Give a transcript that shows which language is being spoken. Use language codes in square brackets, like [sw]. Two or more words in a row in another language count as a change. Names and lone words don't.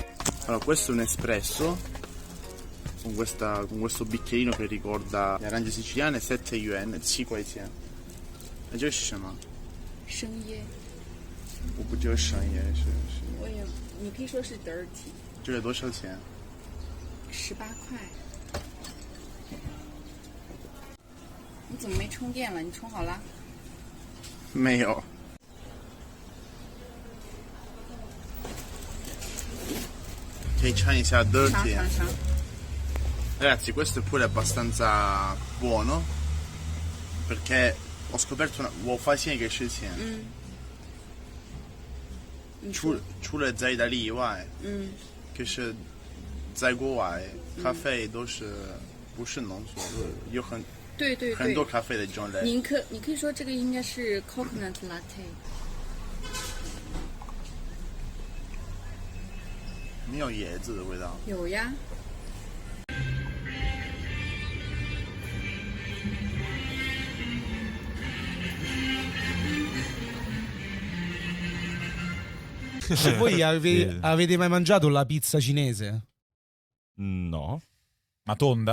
[it] Allora, questo è un espresso con questo bicchierino che ricorda le arance siciliane, 7 yuan, [zh] 7块钱。这是什么？生椰，我不知道商业是。我也，你可以说是 dirty，这个多少钱 18块。你怎么没充电了？你充好了？ [it] 没有。Che c'ha iniziato dirty. [zh] 尝。 [it] Ragazzi, questo è pure abbastanza buono perché ho scoperto una. [zh] 我发现一个事情。除了在意大利以外，就是在国外，咖啡都是不是浓缩，有对很多咖啡的种类。你可以说这个应该是 [en] coconut latte。 [zh] 没有椰子的味道。有呀。 [it] Voi avete mai mangiato la pizza cinese? No. Ma tonda?